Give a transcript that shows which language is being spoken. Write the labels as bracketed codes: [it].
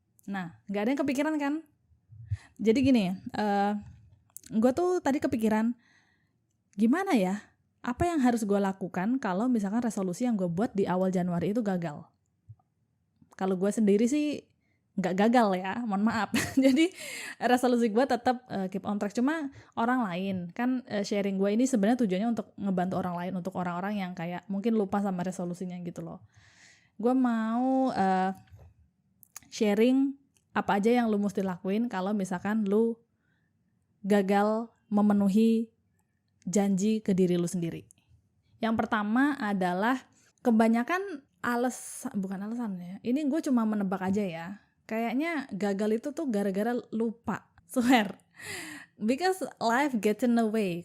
[id] Nah, gak ada yang kepikiran kan? Jadi gini, gue tuh tadi kepikiran, gimana ya? Apa yang harus gue lakukan kalau misalkan resolusi yang gue buat di awal Januari itu gagal? Kalau gue sendiri sih gak gagal ya, mohon maaf. Jadi resolusi gue tetap [en] keep on track. [id] Cuma orang lain, kan sharing gue ini sebenarnya tujuannya untuk ngebantu orang lain, untuk orang-orang yang kayak mungkin lupa sama resolusinya gitu loh. Gue mau sharing apa aja yang lu mesti lakuin kalau misalkan lu gagal memenuhi janji ke diri lu sendiri. Yang pertama adalah kebanyakan bukan alasan ya. Ini gue cuma menebak aja ya. Kayaknya gagal itu tuh gara-gara lupa. [en] Swear. Because life gets in the way.